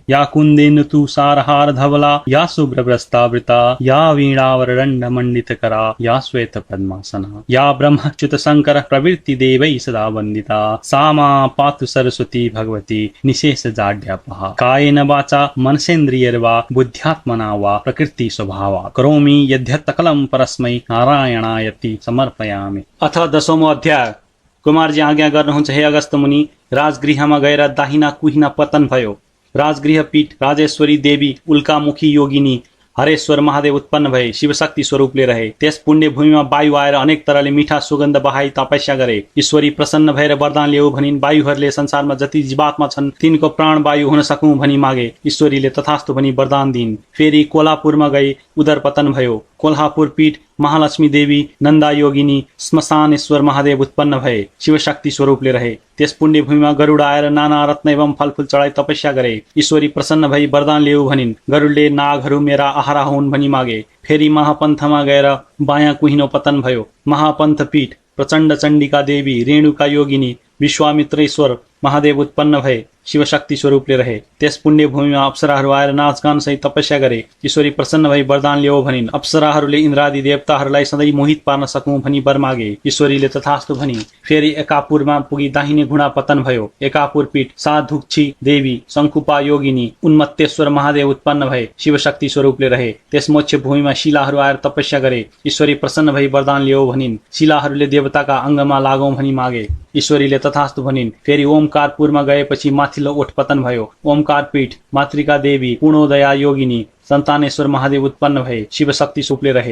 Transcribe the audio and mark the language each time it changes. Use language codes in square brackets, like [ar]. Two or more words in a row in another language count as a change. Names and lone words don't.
[sa] या कुन्देन्दु तुषारहार धवला या शुभ्रवस्त्रावृता या वीणावरदण्डमण्डितकरा या श्वेतपद्मासना या ब्रह्मच्युत शङ्कर प्रवृत्ति देवैः सदा वन्दिता सा मा पातु सरस्वती भगवती निशेष जाड्यापहा। कायेन वाचा मनसेन्द्रियैर्वा बुद्ध्यात्मना वा प्रकृति स्वभावात् करोमि यद्यत् सकलं परस्मै नारायणायति समर्पयामि। [ne] अथ 10औं अध्याय। कुमारजी आज्ञा गर्नुहुन्छ हे अगस्त मुनि, राजगृहमा गएर दाहिना कुहिना पतन भयो। राजगृह पीठ राजेश्वरी देवी उल्कामुखी योगिनी हरेश्वर महादेव उत्पन्न भए शिवशक्ति स्वरूपले रहे। त्यस पुण्य भूमिमा वायु आएर अनेक तरहले मिठा सुगन्ध बहाई तपस्या गरे। ईश्वरी प्रसन्न भएर वरदान ल्याऊ भनिन्। वायुहरूले संसारमा जति जीवात्मा छन् तिनको प्राण वायु हुन सकौं भनी मागे। ईश्वरीले तथास्तु भनी वरदान दिइन्। फेरि कोल्हापुरमा गई उदर पतन भयो। कोल्हापुर पीठ महालक्ष्मी देवी नन्दा योगिनी श्मशानेश्वर महादेव उत्पन्न भए शिवशक्ति स्वरूपले रहे। त्यस पुण्य भूमिमा गरुड आएर नाना रत्न एवं फलफूल चढाई तपस्या गरे। ईश्वरी प्रसन्न भई वरदान ल्याऊ भनिन्। गरुडले नागहरू मेरा आहारा हुन् भनी मागे। फेरि महापन्थमा गएर बायाँ कुहिनो पतन भयो। महापन्थ पीठ प्रचण्ड चण्डिका देवी रेणुका योगिनी विश्वामित्रेश्वर महादेव उत्पन्न भए शिवशक्ति स्वरूपले रहे। त्यस पुण्य भूमिमा अप्सराहरू आएर नाचगान सहित तपस्या गरे। ईश्वरी प्रसन्न भई वरदान ल्याऊ भनिन्। अप्सराहरूले इन्द्रादि देवताहरूलाई सधैँ मोहित पार्न सकौं भनी वर मागे। ईश्वरीले तथास्तु भनी। फेरि एकापुरमा पुगी दाहिने घुँडा पतन भयो। एकापुर पीठ साधुक्षी देवी शङ्कुपा योगिनी उन्मत्तेश्वर महादेव उत्पन्न भए शिवशक्ति स्वरूपले रहे। त्यस मोक्ष भूमिमा शिलाहरू आएर तपस्या गरे। ईश्वरी प्रसन्न भई वरदान ल्याऊ भनिन्। शिलाहरूले देवताका अङ्गमा लागौं भनी मागे। ईश्वरीले तथास्तु भनिन्। फेरि ओमकारपुरमा गएपछि माथिल्लो ओठ पतन भयो। ओमकार पीठ मातृका देवी पूर्णोदया योगिनी सन्तानेश्वर महादेव उत्पन्न भए शिवशक्ति स्वरूपले रहे।